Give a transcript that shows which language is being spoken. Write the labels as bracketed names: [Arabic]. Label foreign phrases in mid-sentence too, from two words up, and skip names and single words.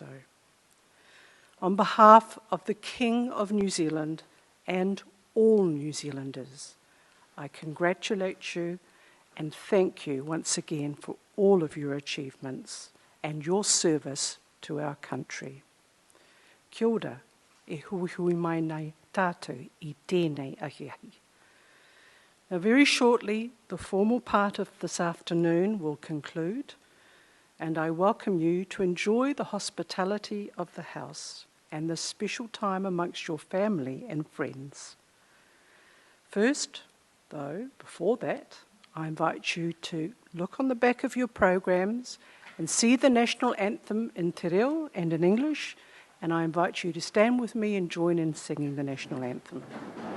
[English] On behalf of the King of New Zealand and all New Zealanders, I congratulate you and thank you once again for all of your achievements and your service to our country. [Māori] Kia ora, e hui hui mai nei tātou i tēnei ahiahi. [English] Now, very shortly, the formal part of this afternoon will conclude, and I welcome you to enjoy the hospitality of the house and the special time amongst your family and friends. First, though, before that, I invite you to look on the back of your programs and see the national anthem in [Māori] te reo [English] and in English, and I invite you to stand with me and join in singing the national anthem.